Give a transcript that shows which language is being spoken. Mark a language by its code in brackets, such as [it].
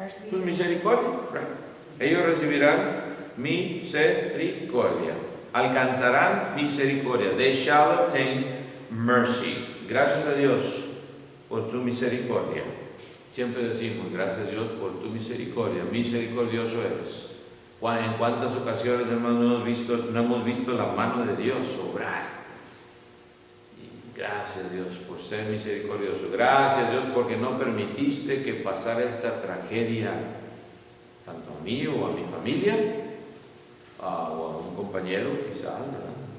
[es] Pues misericordia. Right? Ellos recibirán misericordia. alcanzarán misericordia. [en] They shall obtain mercy. [es] Gracias a Dios por tu misericordia. Siempre decimos, gracias a Dios por tu misericordia, misericordioso eres. En cuántas ocasiones, hermanos, no hemos visto la mano de Dios obrar. Y gracias Dios por ser misericordioso. Gracias Dios porque no permitiste que pasara esta tragedia tanto a mí o a mi familia, o a un compañero quizá, ¿verdad?